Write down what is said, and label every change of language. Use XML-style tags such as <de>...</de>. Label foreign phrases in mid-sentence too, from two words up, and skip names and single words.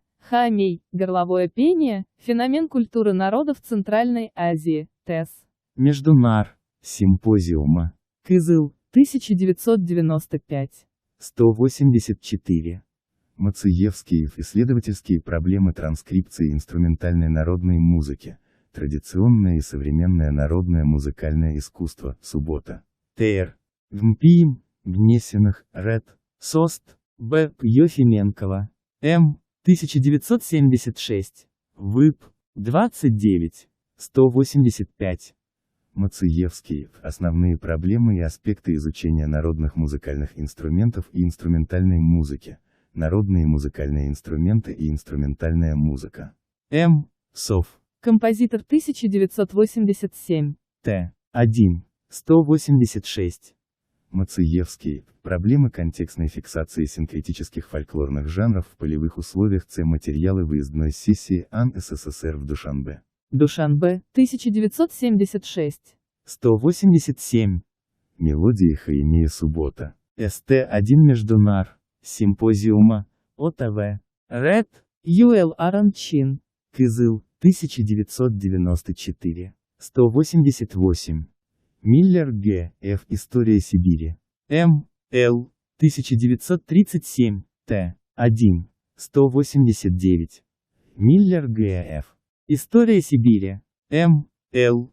<ru>Хаамей, горловое пение, феномен культуры народов Центральной Азии, ТЭС. Междунар. Симпозиума. Кызыл, 1995. 184. Мациевский — исследовательские проблемы транскрипции инструментальной народной музыки, традиционное и современное народное музыкальное искусство, суббота. ТР. ВМПИМ. Гнесиных. РЭД. СОСТ. Б. Ефименкова. М. 1976. ВИП. 29. 185. Мациевский — основные проблемы и аспекты изучения народных музыкальных инструментов и инструментальной музыки, народные музыкальные инструменты и инструментальная музыка. М. СОВ. Композитор 1987. Т. 1. 186. Мациевский. Проблемы контекстной фиксации синкретических фольклорных жанров в полевых условиях. Материалы выездной сессии АН СССР в Душанбе. Душанбе, 1976. 187. Мелодии Хаимея Суббота. СТ-1 Междунар. Симпозиума. ОТВ. РЭД. Юэл Аранчин. Кызыл, 1994. 188. Миллер Г. Ф. История Сибири. М. Л. 1937. Т. 1. 189. Миллер Г. Ф. История Сибири. М. Л.</ru>